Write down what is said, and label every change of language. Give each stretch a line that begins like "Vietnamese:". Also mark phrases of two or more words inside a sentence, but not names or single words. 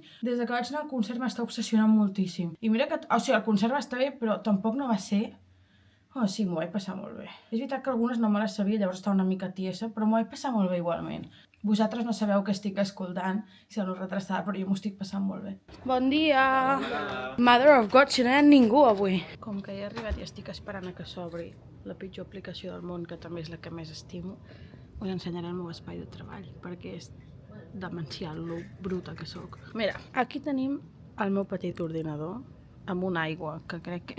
Catalan: Des que vaig anar al concert m'està obsessionant moltíssim. I mira que, o sigui, el concert va estar bé, però tampoc no va ser Oh, sí, m'ho vaig passar molt bé. És veritat que algunes no me les sabia, llavors estava una mica tiesa, però m'ho vaig passar molt bé igualment. Vosaltres no sabeu què estic escoltant, si no retrasada, però jo m'ho estic passant molt bé. Bon dia!
English: Mother of God,
Catalan: si no hi ha ningú avui. Com que ja he arribat i estic esperant a que s'obri la pitjor aplicació del món, que també és la que més estimo, us ensenyaré el meu espai de treball, perquè és demencial, lo bruta que sóc. Mira, aquí tenim el meu petit ordinador, amb una aigua, que crec que...